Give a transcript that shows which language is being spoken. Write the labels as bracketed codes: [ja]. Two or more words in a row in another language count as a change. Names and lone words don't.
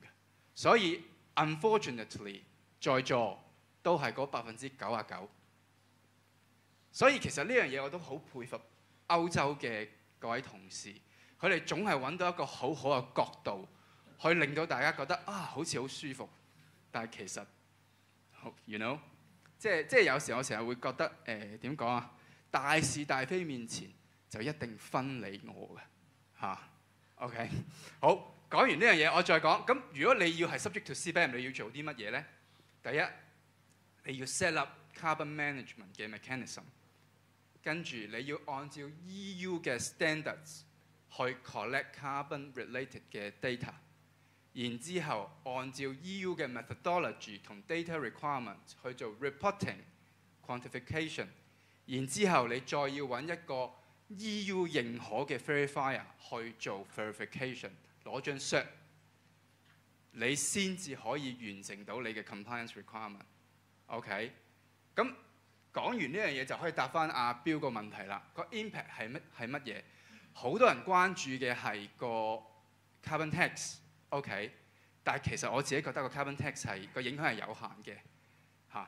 [yue] 所以 unfortunately 在座都係嗰99%。所以其實呢樣嘢我都好佩服歐洲嘅各位同事。佢哋總係揾到一個好好嘅角度，去令到大家覺得啊，好似好舒服。但係其實 ， [en] you know， [yue] 即係有時我成日會覺得點講啊？大是大非面前就一定分你我嘅嚇。OK， 好，講完呢樣嘢，我再講。咁如果你要係 [en] subject to CBAM， [yue] 你要做啲乜嘢咧？第一，你要 [en] set up carbon management [yue] 嘅 mechanism，跟住你要按照 EU 嘅 standards。去 [en] collect carbon related [yue] 嘅 data， 然之後按照 EU 嘅 methodology 同 [en] data requirement [yue] 去做 [en] reporting、quantification， [yue] 然之後你再要揾一個 EU 認可嘅 verifier 去做 verification， 攞張 cert， 你先至可以完成到你嘅 [en] compliance requirement。 [yue] OK， 咁講完呢樣嘢就可以答翻阿標個問題啦。個 impact 係乜嘢？好多人關注嘅係個 [en] carbon tax， [yue] OK，但係其實我自己覺得個 [en] carbon tax [yue] 係個影響係有限嘅嚇。